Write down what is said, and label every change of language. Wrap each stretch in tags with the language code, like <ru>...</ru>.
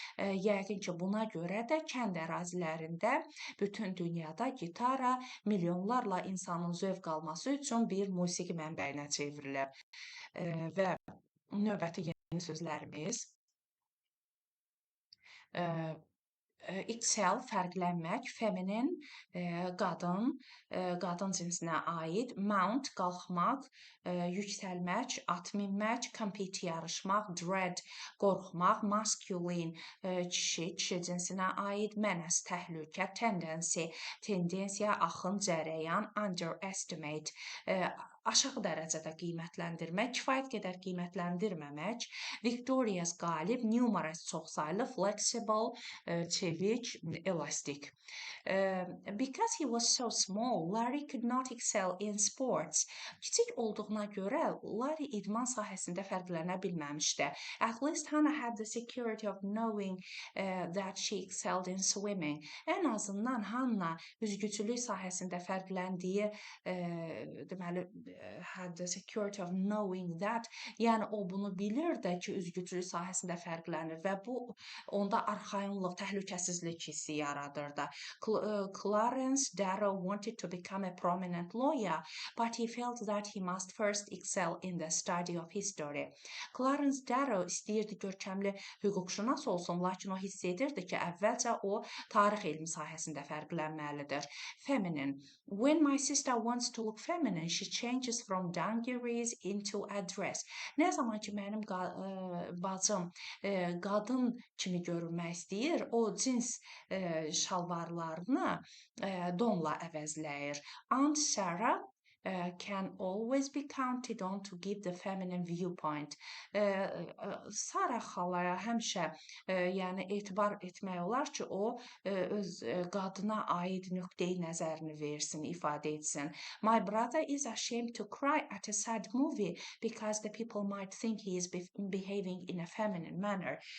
<az>Yəqin ki, buna görə də kənd ərazilərində bütün dünyada gitara milyonlarla insanın zövq alması üçün bir musiqi mənbəyinə çevrilib. Və növbəti yeni sözlərimiz excel, fərqlənmək, feminine, qadın, qadın cinsinə aid, mount, qalxmaq, yüksəlmək, at minmək, compete, yarışmaq, dread, qorxmaq, masculine, kişi, kişi cinsinə aid, menace, təhlükə, tendency, tendensiya, axın, cərəyan, underestimate, aşağı dərəcədə qiymətləndirmək, kifayət qədər qiymətləndirməmək, victorious, qalib, numerous, çoxsaylı, flexible, çevik, elastik.</az> <en>Because he was so small, Larry could not excel in sports.</en> <az>Kiçik olduğuna görə Larry idman sahəsində fərqlənə bilməmişdi.</az> <en>At least Hannah had the security of knowing that she excelled in swimming.</en> <az>Ən azından Hannah üzgüçülük sahəsində fərqləndiyi deməli</az> <en>had the security of knowing that,</en> <az>yəni o bunu bilirdi ki, üzgüçülük sahəsində fərqlənir və bu onda arxayınlıq, təhlükəsizlik hissi yaradırdı.</az> <en>Clarence Darrow wanted to become a prominent lawyer, but he felt that he must first excel in the study of history.</en> <az>Clarence Darrow istəyirdi görkəmli hüquqşünas olsun, lakin o hiss edirdi ki, əvvəlcə o tarix elmi sahəsində fərqlənməlidir.</az> <en>Feminine. When my sister wants to look feminine, she changes from dungarees into a dress.</en> <az>Nə zaman ki, mənim bacım qadın kimi görünmək istəyir, o cins şalvarlarını donla əvəzləyir.</az> <en>Aunt Sarah can always be counted on to give the feminine viewpoint.</en> <az>Sara xalaya həmişə yəni etibar etmək olar ki, o öz qadına aid nöqteyi nəzərini versin, ifadə etsin.</az> <en>My brother is ashamed to cry at a sad movie because the people might think he is behaving in a feminine manner.</en>